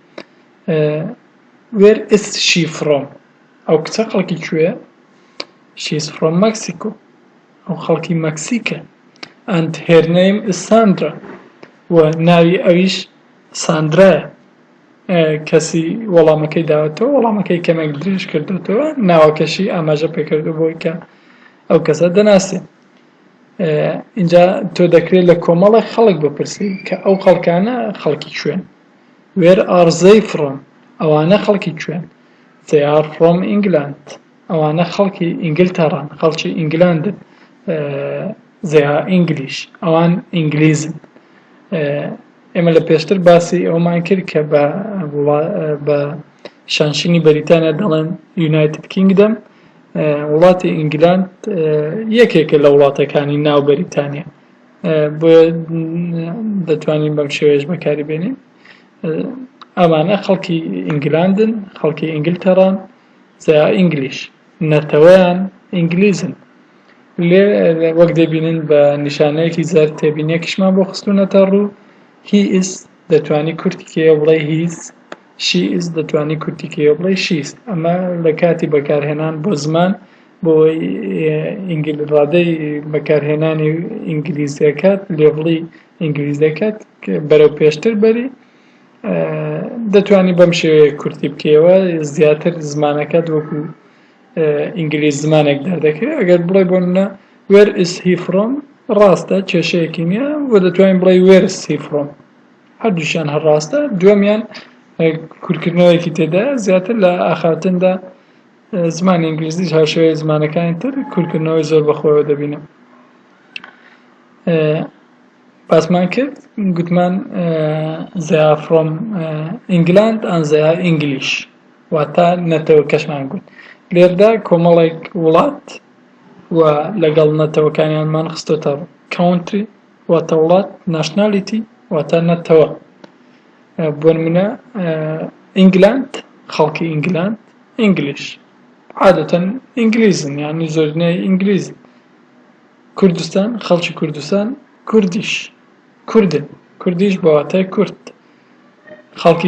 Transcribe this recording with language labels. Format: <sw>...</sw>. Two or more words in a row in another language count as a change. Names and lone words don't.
<en>where is she from</en> <ckb>ئەو کچە خەڵکی کوێیە</ckb> <en>she is from Mexico</en> <ckb>ئەو خەڵکی مەکسیکە</ckb> <en>and her name is Sandra</en> <ckb>و ناوی ئەویش ساندرایە کەسی وەڵامەکەی داوەتەوە وەڵامەکەی کەمێک درێژ کردوێتەوە ناوەکەشی ئاماژە پێکردو بۆی کە ئەو کەسە دەناسێ اینجا تۆ دەکرێت لە کۆمەڵی خەڵک بپرسی کە ئەو خەڵکانە خەڵکی کوێن</ckb> <en>where are they from</en> <ckb>ئەوانە خەڵکی کوێن</ckb> <en>they are from England</en> <ckb>ئەوانە خەڵکی ئینگلتەران خەڵکی ئینگلاندن</ckb> <en>they are English</en> <ckb>ئەوان ئینگلیزن ئێمە لە پێشتر باسی ئەومان کرد کە بە شانشینی بەریتانیا دەڵێن یونایتد کینگدەم وڵاتی ئینگلاند یەکێکە لە وڵاتەکانی ناو بەریتانیا بۆ دەتوانین بەم شێوەیەش بەکاری بێنین ئەمانە خەڵکی ئینگلاندن خەڵکی ئینگلتەران زیا ئینگلیش نەتەوەیان ئینگلیزن لێ وەک دەبینن بە نیشانەیەکی زەر تێبینیەکیشمان بۆ خستوونەتە ڕوو</ckb> <en>he is</en> <ckb>دەتوانی کورتیکەیە بڵێ he's</ckb> <en>she is</en> <ckb>دەتوانی کورتیکەیە بڵێ she's ئەمە لە کاتی بەکارهێنان بۆ زمان بۆ ڕادەی بەکارهێنانی ئینگلیزیەکەت لێڤڵی ئینگلیزیەکەت بەرەو پێشتر بەری دەتوانی بەم شێوەیە کورتی بکەوە زیاتر زمانەکەت وەکو ئینگلیز زمانێک دەردەکرێت ئەگەر بڵێ بۆ منە</ckb> <en>where is he from</en> <ckb>ڕاستە کێشەیەکی نییە و دەتوانین بڵێ</ckb> <en>where is he from</en> <ckb>هەردووشیان هەر ڕاستە دووەمیان کورتکردنەوەیەکی تێدا زیاتر لە ئاخاتندا زمانی ئینگلیزیش هاوشێوەی زمانەکانی تر کورتکردنەوەی زۆر بەخۆیەوە دەبینە باسمان کرد گوتمان</ckb> <en>they are from England and they are English</en> <ckb>واتە نەتەوە کەشمان گوت لێردا کۆمەڵێک وڵات و لەگەڵ نەتەوەکانیانمان خستۆتە country واتە وڵات nationality واتە نەتەوە بۆ نمونە ئینگلاند خەڵکی ئینگلاند ئینگلیش عادەتەن ئینگلیزن یعنی زۆرینەی ئینگلیزن کوردستان خەڵکی کوردستان کوردیش کوردن کوردیش بە واتای کورد خەڵکی</ckb>